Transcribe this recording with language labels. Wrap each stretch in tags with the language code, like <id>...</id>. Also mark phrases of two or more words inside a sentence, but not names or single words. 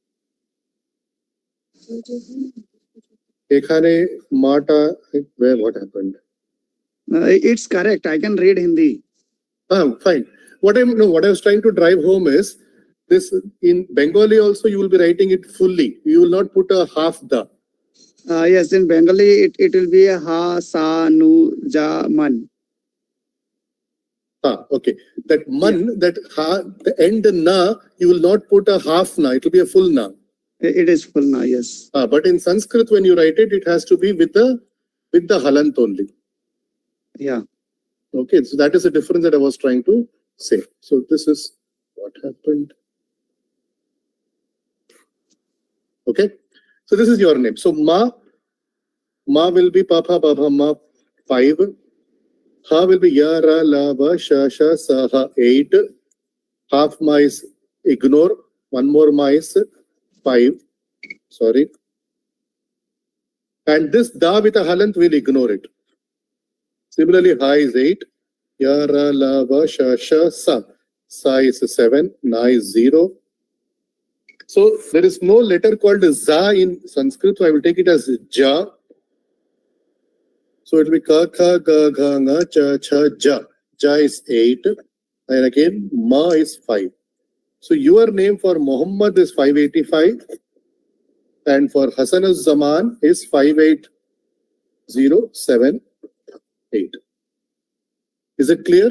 <bn>এখানে মাটা,</bn> <en>where, what happened? It's correct. I can read Hindi. Fine. What I was trying to drive home is this: in Bengali also you will be writing it fully. You will not put a half da. Yes, in Bengali it will be a ha, sa, nu, ja, man. Okay. That man, that ha, the end na, you will not put a half na. It will be a full na. It is full now. Yes. But in Sanskrit, when you write it, it has to be with the halant only. Yeah. Okay. So that is the difference that I was trying to say. So this is what happened. Okay. So this is your name. So ma will be papa, baba, ma 5. Ha will be ya, ra, la, va, sha, sha, sa, ha 8. Half ma is ignore. One more ma is 5. Sorry. And this da with a halant will ignore it. Similarly, ha is 8. Ya, ra, la, va, sha, sha, sa. Sa is 7. Na is 0. So there is no letter called za in Sanskrit. So I will take it as ja. So it will be ka, kha, ga, gha, nga, cha, cha, ja. Ja is 8. And again, ma is 5. So your name for Muhammad is 585. And for Hassan Zaman is 5807. 8. Is it clear?</en>